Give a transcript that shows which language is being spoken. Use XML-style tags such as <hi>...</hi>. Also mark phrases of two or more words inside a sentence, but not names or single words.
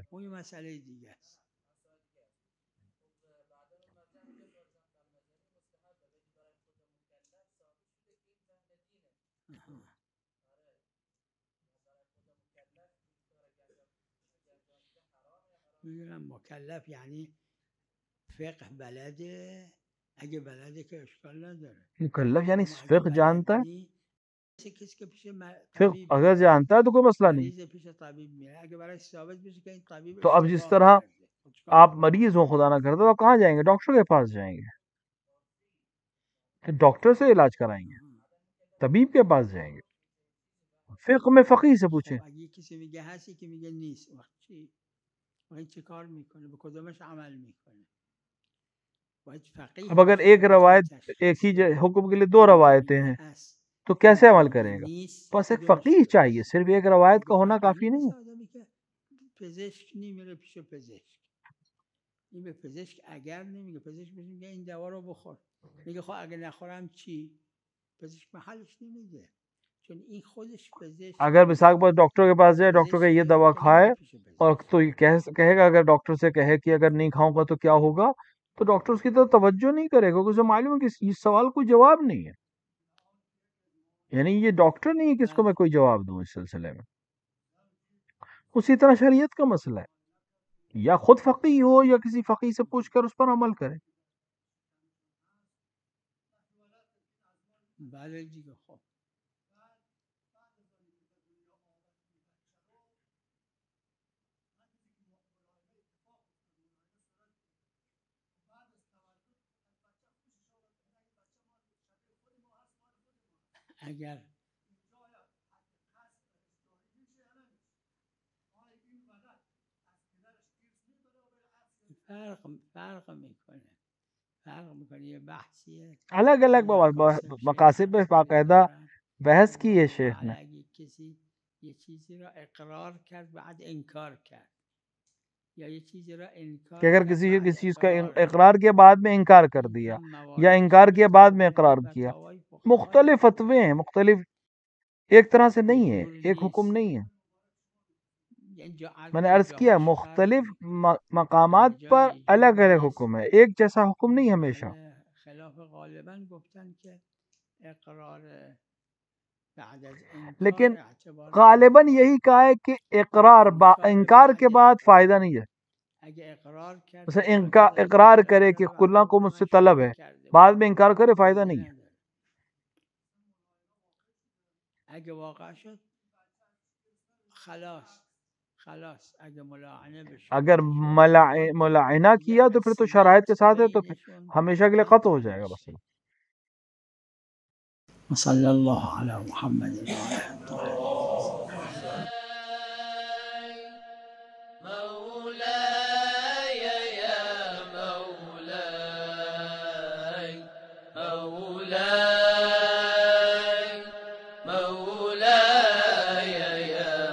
<fa>اون یه مسئله دیگه است میدونم مکلف یعنی فقه بلده اگه بلده که اشکال نداره مکلف یعنی اما اگه</fa> <ur>فقہ</ur> <fa>بلد</fa> <ur>جانتا ہے،</ur> <fa>نی کسی که پیش</fa> <ur>فقہ</ur> <fa>طبیب</fa> <ur>اگر</ur> <fa>میره</fa> <ur>جانتا ہے تو کوئی مسئلہ نہیں۔</ur> <fa>مریض پیش طبیب میره اگه برای ثابت بشه که این طبیب</fa> <ur>تو اب جس</ur> <fa>اشتباه</fa> <ur>طرح</ur> <fa>کرده خب چیکار</fa> <ur>آپ</ur> <fa>کنه؟</fa> <ur>مریض ہو خدا نہ کرے تو آپ کہاں جائیں گے؟ ڈاکٹر کے پاس جائیں گے، پھر ڈاکٹر سے علاج کرائیں گے، طبیب کے پاس جائیں گے، فقہ میں فقیہ سے پوچھیں۔</ur> <fa>خب اگه کسی میگه هستی که میگه نیست وقت چی؟ وقت چی کار میکنه؟ به کدومش عمل میکنه؟ باید فقیه</fa> <ur>اب اگر</ur> <fa>باشه</fa> <ur>ایک</ur> <fa>که</fa> <ur>روایت</ur> <fa>بتونه</fa> <ur>ایک</ur> <fa>تشخیص</fa> <ur>ہی</ur> <fa>بده</fa> <ur>حکم کے لیے دو</ur> <fa>اینی که</fa> <ur>روایتیں</ur> <fa>میگه</fa> <ur>ہیں</ur> <fa>هست</fa> <ur>تو</ur> <fa>اینی</fa> <ur>کیسے</ur> <fa>که</fa> <ur>عمل</ur> <fa>میگه</fa> <ur>کرے گا؟</ur> <fa>نیست</fa> <ur>بس ایک</ur> <fa>کدومش</fa> <ur>فقیہ چاہیے،</ur> <fa>درست؟</fa> <ur>صرف ایک روایت کا</ur> <fa>اگه</fa> <ur>ہونا</ur> <fa>فقیه</fa> <ur>کافی نہیں</ur> <fa>مثل</fa> <ur>ہے۔</ur> <fa>آدمی که پزشک نمیره پیش پزشک این به پزشک اگر نمیگه پزشک بهش میگه این دوا رو بخور میگه خب اگه نخورم چی؟ پزشک به حلش نمیده چون این خودش پزشک</fa> <ur>اگر مثال کے پاس ڈاکٹر کے پاس جائے، ڈاکٹر کہ یہ</ur> <fa>پزشکیه</fa> <ur>دوا</ur> <fa>که</fa> <ur>کھائے،</ur> <fa>نمیره پیش</fa> <ur>اور</ur> <fa>پزشک</fa> <ur>تو یہ کہے گا، اگر ڈاکٹر سے کہے کہ اگر نہیں کھاؤں گا تو کیا ہوگا، تو ڈاکٹر اس کی طرف توجہ نہیں کرے گا کیونکہ اسے معلوم ہے کہ اس سوال کوئی جواب نہیں ہے، یعنی یہ ڈاکٹر نہیں ہے کہ اس کو میں کوئی جواب دوں اس سلسلے میں۔ اسی طرح شریعت کا مسئلہ ہے، یا خود فقیہ ہو یا کسی فقیہ سے پوچھ کر اس پر عمل کرے۔</ur> <fa>بله دیگه خب اگر فرق میکنه یه بحثیه</fa> <ur>الگ الگ</ur> <fa>مقاصد</fa> <ur>مقاصد پہ</ur> <fa>شیخ</fa> <ur>باقاعدہ</ur> <fa>دارن</fa> <ur>بحث کی ہے شیخ نے،</ur> <fa>حالا اگه کسی یه چیزی را اقرار کرد بعد انکار کرد یا یه چیزی را انکار</fa> <ur>کہ اگر</ur> <fa>کرد</fa> <ur>کسی</ur> <fa>بعد</fa> <ur>چیز کا</ur> <fa>اقرار کرد</fa> <ur>اقرار کے بعد میں انکار کر</ur> <fa>این</fa> <ur>دیا</ur> <fa>هم</fa> <ur>یا</ur> <fa>مواردش</fa> <ur>انکار کیا بعد میں</ur> <fa>مختلفه</fa> <ur>اقرار</ur> <fa>این</fa> <ur>کیا،</ur> <fa>فتاوای فقها</fa> <ur>مختلف</ur> <fa>دیگه</fa> <ur>فتوے ہیں، مختلف، ایک طرح سے نہیں ہے،</ur> <fa>ضرور</fa> <ur>ایک حکم</ur> <fa>نیست</fa> <ur>نہیں ہے۔</ur> <fa>یعنی جا</fa> <ur>میں نے</ur> <fa>یعنی</fa> <ur>عرض کیا</ur> <fa>جاهاش فرق</fa> <ur>مختلف</ur> <fa>میکنه</fa> <ur>مقامات پر</ur> <fa>جای</fa> <ur>الگ الگ</ur> <fa>نیست</fa> <ur>حکم ہے، ایک جیسا حکم نہیں ہمیشہ۔</ur> <fa>خلاف غالبا گفتن که اقرار بعد از</fa> <ur>لیکن</ur> <fa>انکار اعتبار</fa> <ur>غالباً</ur> <fa>نداره</fa> <ur>یہی کہا ہے کہ اقرار انکار کے بعد فائدہ نہیں ہے،</ur> <fa>اگه اقرار کرد</fa> <ur>مثلا</ur> <fa>بعد از</fa> <ur>اقرار</ur> <fa>انکار</fa> <ur>کرے</ur> <fa>کرد</fa> <ur>کہ</ur> <fa>و</fa> <ur>کلا کو مجھ سے</ur> <fa>همش</fa> <ur>طلب</ur> <fa>شروع</fa> <ur>ہے،</ur> <fa>کرده</fa> <ur>بعد</ur> <fa>بود</fa> <ur>میں انکار کرے، فائدہ</ur> <fa>فایده</fa> <ur>نہیں ہے۔</ur> <fa>نداره اگه واقع شد خلاص اگه ملاعنه بشه</fa> <ur>اگر ملاعنہ کیا تو پھر تو شرائط کے ساتھ ہے، تو پھر ہمیشہ کے لیے قطع ہو جائے گا بس۔</ur> <ar>وصلى الله على محمد وآله الطاهرين. مولاي يا مولاي مولاي مولاي يا</ar>